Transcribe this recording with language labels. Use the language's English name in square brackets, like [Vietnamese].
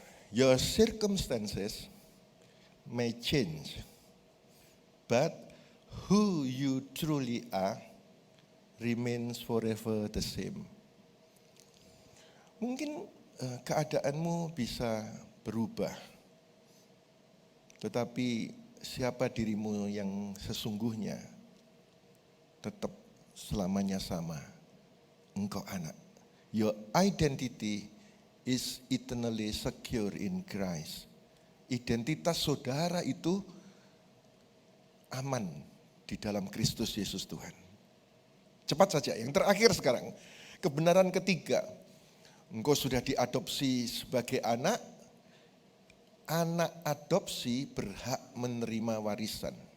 [English] Your circumstances may change, but who you truly are remains forever the same. [Indonesian] Mungkin keadaanmu bisa berubah, tetapi siapa dirimu yang sesungguhnya tetap selamanya sama. Engkau anak. [English] Your identity is eternally secure in Christ. [Indonesian] Identitas saudara itu aman di dalam Kristus Yesus Tuhan. Cepat saja, yang terakhir sekarang. Kebenaran ketiga, engkau sudah diadopsi sebagai anak. Anak adopsi berhak menerima warisan.